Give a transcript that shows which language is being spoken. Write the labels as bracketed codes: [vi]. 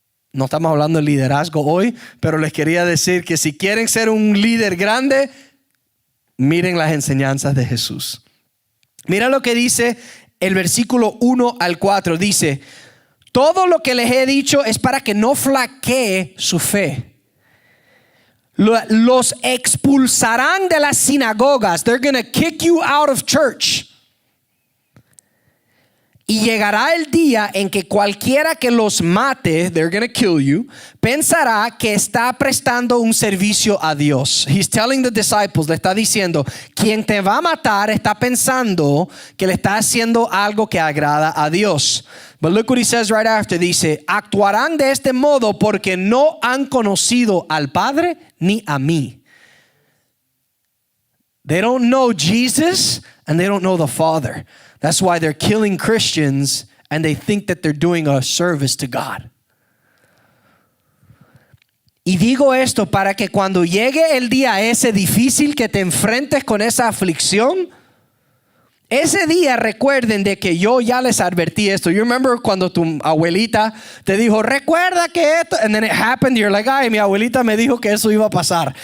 [es] No estamos hablando de liderazgo hoy, pero les quería decir que si quieren ser un líder grande, miren las enseñanzas de Jesús. Mira lo que dice el versículo 1 al 4. Dice, todo lo que les he dicho es para que no flaquee su fe. Los expulsarán de las sinagogas. [en] They're going to kick you out of church. [es] Y llegará el día en que cualquiera que los mate, [en] they're going to kill you, [es] pensará que está prestando un servicio a Dios. [en] He's telling the disciples, [es] le está diciendo, quien te va a matar está pensando que le está haciendo algo que agrada a Dios. [en] But look what he says right after. [es] Dice, actuarán de este modo porque no han conocido al Padre ni a mí. [en] They don't know Jesus and they don't know the Father. That's why they're killing Christians and they think that they're doing a service to God. [es] Y digo esto para que cuando llegue el día ese difícil que te enfrentes con esa aflicción, Ese día recuerden de que yo ya les advertí esto. [en] You remember [es] cuando tu abuelita te dijo, recuerda que esto, [en] and then it happened, you're like, [es] ay, mi abuelita me dijo que eso iba a pasar.